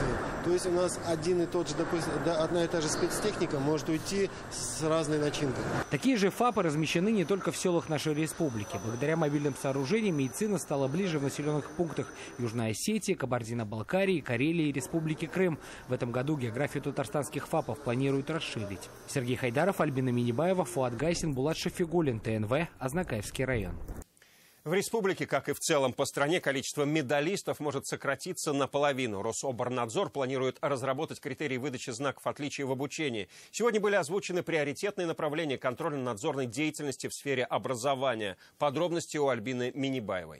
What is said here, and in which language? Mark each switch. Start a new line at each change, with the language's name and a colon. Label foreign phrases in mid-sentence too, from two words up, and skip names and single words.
Russian: То есть у нас один и тот же, допустим, одна и та же спецтехника может уйти с разной начинкой. Такие же ФАПы размещены не только в селах нашей республики. Благодаря мобильным сооружениям медицина стала ближе в населенных пунктах Южной Осетии, Кабардино-Балкарии, Карелии и Республики Крым. В этом году географию татарстанских ФАПов планируют расширить. Сергей Хайдаров, Альбина Минибаева, Фуат Гайсин, Булат Шафигуллин, ТНВ, Азнакаевский район. В республике, как и в целом по стране, количество медалистов может сократиться наполовину. Рособорнадзор планирует разработать критерии выдачи знаков отличия в обучении. Сегодня были озвучены приоритетные направления контрольно-надзорной деятельности в сфере образования. Подробности у Альбины Минибаевой.